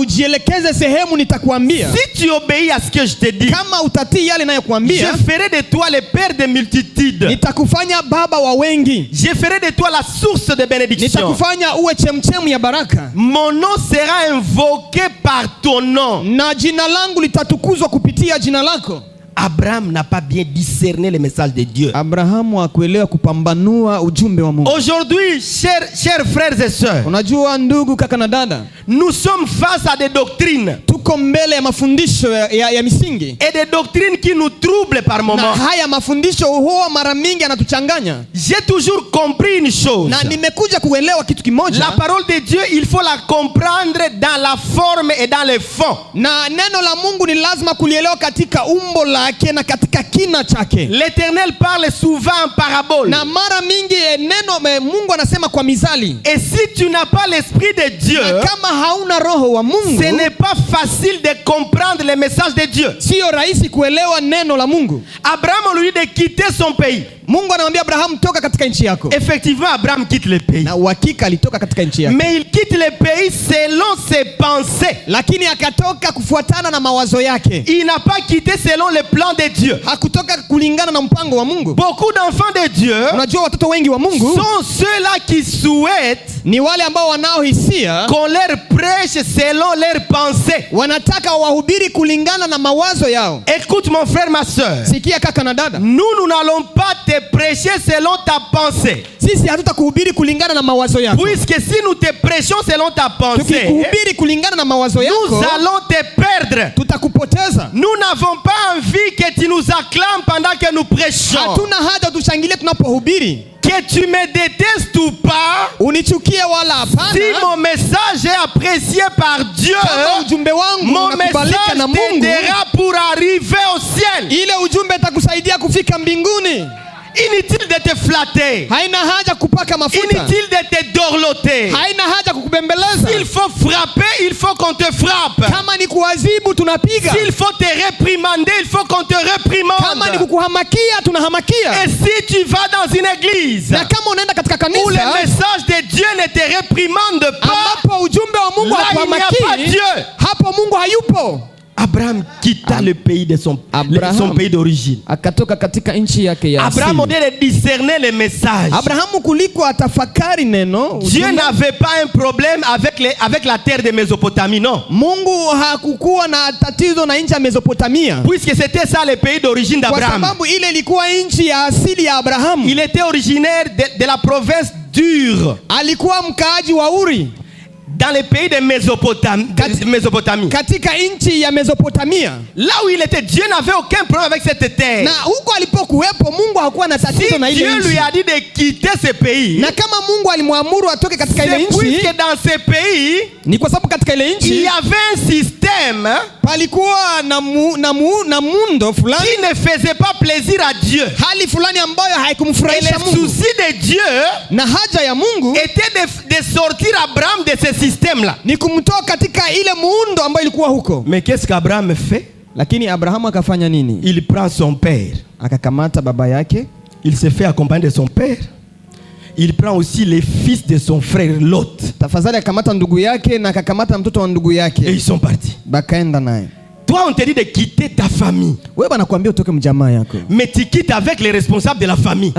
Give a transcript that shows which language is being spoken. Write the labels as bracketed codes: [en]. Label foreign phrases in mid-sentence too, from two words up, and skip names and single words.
[fr] Si tu obéis à ce que je te dis, je ferai de toi le père de multitudes. Je ferai de toi la source de bénédiction. Mon nom sera invoqué par ton nom. Abraham n'a pas bien discerné le message de Dieu. [sw] Abrahamu hakuelewa kupambanua ujumbe wa Mungu. [fr] Aujourd'hui, chers frères et sœurs, [sw] unajua ndugu kaka na dada, [fr] nous sommes face à des doctrines. [sw] Tuko mbele ya mafundisho ya misingi. [fr] Et des doctrines qui nous troublent par moments. [sw] Na haya mafundisho huwa mara mingi yanatuchanganya. [fr] J'ai toujours compris une chose. [sw] Na nimekuja kuelewa kitu kimoja. [fr] La parole de Dieu, il faut la comprendre dans la forme et dans le fond. [sw] Na neno la Mungu ni lazima kulielewa katika umbo lake na katika kina chake. [fr] L'Éternel parle souvent en parabole. [sw] Na mara mingi neno Mungu anasema kwa mizali. [fr] Et si tu n'as pas l'esprit de Dieu, [sw] na kama hauna roho wa Mungu, [fr] ce n'est pas facile de comprendre le message de Dieu. [sw] Sio rahisi kuelewa neno la Mungu. [fr] Abraham lui de quitter son pays. [sw] Mungu anamwambia Abraham, toka katika nchi yako. [fr] Effectivement, Abraham quitte le pays. [sw] Na uhakika alitoka katika nchi yake. [fr] Mais il quitte le pays selon ses pensées. [sw] Lakini akatoka kufuatana na mawazo yake. [fr] Il n'a pas quitté selon le plan de Dieu. [sw] Hakutoka kulingana na mpango wa Mungu. [fr] Beaucoup d'enfants de Dieu, [sw] unajua watoto wengi wa Mungu, [fr] sont ceux-là qui souhaitent, [sw] ni wale ambao wanaohisia, [fr] qu'on leur prêche selon leurs pensées. [sw] Wanataka wahubiri kulingana na mawazo yao. [fr] Écoute mon frère, ma sœur. [sw] Sikia kaka na dada. [fr] Nous n'allons pas te prêcher selon ta pensée. [sw] Sisi hatutakuhubiri kulingana na mawazo yako. [fr] Puisque si nous te prêchons selon ta pensée, [sw] tukikuhubiri kulingana na mawazo yako, [fr] nous allons te perdre. [sw] Tutakupoteza. [fr] Nous n'avons pas envie que tu nous acclames pendant que nous prêchons. [sw] Hatuna haja tushangilie tunapohubiri. [fr] Que tu me détestes ou pas, [sw] unichukie wala hapana, [fr] si mon message est apprécié par Dieu, [sw] ujumbe wangu [fr] mon message t'aidera pour arriver au ciel. [sw] Ile ujumbe itakusaidia kufika mbinguni. [fr] Inutile de te flatter. [sw] Haina haja kupaka mafuta. [fr] Inutile de te dorloter. [sw] Haina haja kukubembeleza. [fr] S'il faut frapper, il faut qu'on te frappe. [sw] Kama ni kuadhibu tunapiga. [fr] S'il faut te réprimander, il faut qu'on te réprimande. [sw] Kama ni kukuhamakia tunahamakia. [fr] Et si tu vas dans une église, [sw] na kama unaenda katika kanisa, [fr] où le message de Dieu ne te réprimande pas, [sw] ambapo ujumbe wa Mungu hakuhamakii, hapo Mungu hayupo. [fr] Abraham quitta le pays de son pays d'origine. [sw] Akatoka katika nchi yake ya asili. [fr] Abraham au lieu de discerner les messages. [sw] Abrahamu kuliko atafakari neno. [fr] Dieu n'avait pas un problème avec la terre de Mésopotamie, non. [sw] Mungu hakukuwa na tatizo na nchi ya Mesopotamia. [fr] Puisque c'était ça le pays d'origine d'Abraham. [sw] Kwa sababu ile ilikuwa nchi ya asili ya Abrahamu. [fr] Il était originaire de la province d'Ur. [sw] Alikuwa mkaaji wa Uri. [fr] Dans le pays de Mésopotamie. [sw] Katika nchi ya Mesopotamia. [fr] Là où il était, Dieu n'avait aucun problème avec cette terre. [sw] Na huko alipokuwepo Mungu hakuwa na tatizo na ile nchi. [fr] Dieu lui a dit de quitter ce pays. [sw] Na kama Mungu alimwamuru atoke katika ile nchi. [fr] Puisque dans ce pays, [sw] ni kwa sababu katika ile nchi, [fr] il y avait un système, [sw] palikuwa na muundo fulani, [fr] qui ne faisait pas plaisir à Dieu. [sw] Hali fulani ambayo haikumfurahisha Mungu. [fr] Le souci de Dieu, [sw] na haja ya Mungu, [fr] était de sortir Abraham de ce système-là. [sw] Ni kumtoa katika ile muundo ambayo ilikuwa huko. [fr] Mais qu'est-ce qu'Abraham fait? [sw] Lakini Abrahamu akafanya nini? [fr] Il prend son père. [sw] Akakamata baba yake. [fr] Il se fait accompagner de son père. Il prend aussi les fils de son frère Lot. [sw] Tafadhali akamata ndugu yake na akakamata mtoto wa ndugu yake. [fr] Et ils sont partis. [sw] Bakaenda naye. [fr] Toi, on te dit de quitter ta famille. [sw] Wewe banakuambia utoke mjamaa yako. [fr] Mais tu quittes avec les responsables de la famille.